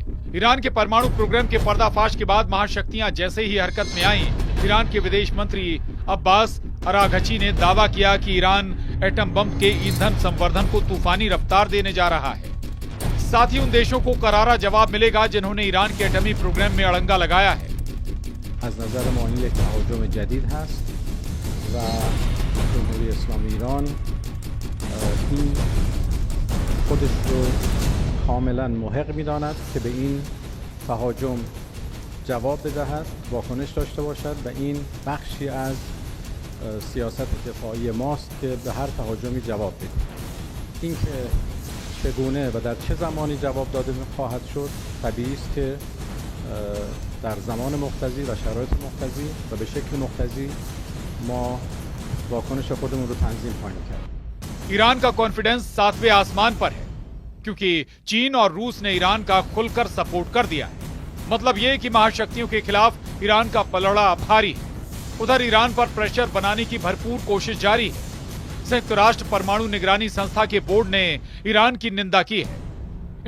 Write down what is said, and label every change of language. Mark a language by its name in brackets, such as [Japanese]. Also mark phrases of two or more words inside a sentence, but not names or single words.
[Hindi] ईरान के परमाणु प्रोग्राम के पर्दाफाश के बाद महाशक्तियां जैसे ही हरकत में आईं, ईरान के विदेश मंत्री अब्बास अराघची ने दावा किया कि ईरान [English] atom bomb [Hindi] के ईंधन संवर्धन को तूफानी रफ्तार देने जा रहा है। साथ ही उन देशों को करारा जवाब मिलेगा जिन्होंने ईरान के एटमी प्रोग्राम में अड़ंगा लगाया है। [Persian] از نظر ما این یک تهاجم جدید هست و جمهوری اسلامی ایران این خودش رو کاملا محق می‌داند که به این تهاجم جواب بدهد، واکنش داشته باشد و این بخشی از سیاست دفاعی ماست که به هر تهاجمی جواب بدیم. اینکه چگونه و در چه زمانی جواب داده خواهد شد طبیعی است که در زمان مقتضی و شرایط مقتضی و به شکل مقتضی ما واکنش خودمون رو تنظیم خواهیم کرد. [Hindi] ईरान का कॉन्फिडेंस 7वें आसमान पर है क्योंकि चीन और रूस ने ईरान का खुलकर सपोर्ट कर दिया है। मतलब ये कि महाशक्तियों के खिलाफ ईरान का पलड़ा भारी है। उधर ईरान पर प्रेशर बनाने की भरपूर कोशिश जारी है। संयुक्त राष्ट्र परमाणु निगरानी संस्था के बोर्ड ने ईरान की निंदा की है।